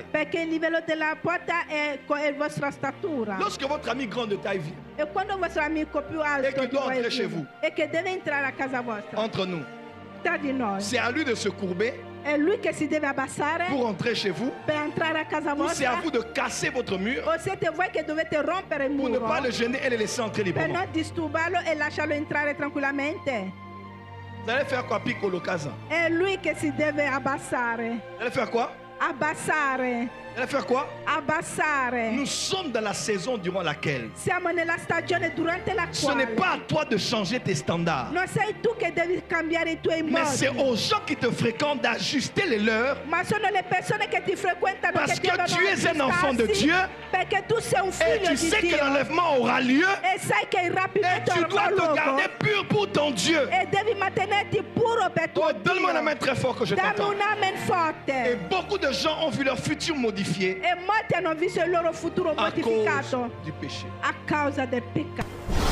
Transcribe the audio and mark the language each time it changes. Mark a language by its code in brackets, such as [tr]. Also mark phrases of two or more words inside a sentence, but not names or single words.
[it] perché il livello della porta è con la vostra statura. [fr] Lorsque votre ami grande de taille vient, [it] E quando il vostro amico più alto E che di [fr] doit [it] voi [fr] entrer chez [it] viene, [fr] vous. [it] e che deve entrare a casa vostra, [fr] entre nous, [it] tra di noi, [fr] c'est à lui de se courber [it] è lui che si deve abbassare [fr] pour entrer chez vous, [it] per entrare a casa [fr] ou c'est à [it] vostra, [fr] vous de casser votre mur [it] o siete voi che dovete rompere il [fr] pour ne [it] muro [fr] pas le gêner et le laisser entrer [it] per [fr] librement. [it] non disturbarlo e lasciarlo entrare tranquillamente. [fr] Vous allez faire quoi, [it] piccolo casa? È lui che si deve abbassare. [fr] Vous allez faire quoi? [it] Abbassare. [fr] Vous allez faire quoi? [it] Abbassare. [fr] Nous sommes dans la saison durant laquelle [it] Siamo nella stagione durante la [fr] ce n'est [it] quale [fr] pas à toi de changer tes standards, [it] non sei tu che devi cambiare i tuoi [fr] mais c'est [it] modi, [fr] aux gens qui te fréquentent d'ajuster les leurs, [it] ma sono le persone che ti frequentano [fr] parce [it] che [fr] que [it] devono [fr] tu es un enfant de [it] aggiustarsi, [fr] Dieu [it] perché tu sei un [fr] et [it] figlio [fr] tu [it] di [fr] sais que [it] Dio [fr] l'enlèvement aura lieu [it] e sai che il [fr] et [it] rapimento [fr] tu dois [it] avrà [fr] te [it] luogo [fr] garder pur pour ton Dieu. [it] e devi mantenerti puro per tuo [fr] Oh, donne-moi la main [it] Dio. [fr] très fort que je [it] Dammi [fr] t'entends. [it] un amen [fr] Et [it] forte. [fr] beaucoup de gens ont vu leur futur modifié [it] E molti hanno visto il loro futuro [fr] à [it] modificato [fr] cause du péché. [it] a causa del peccato.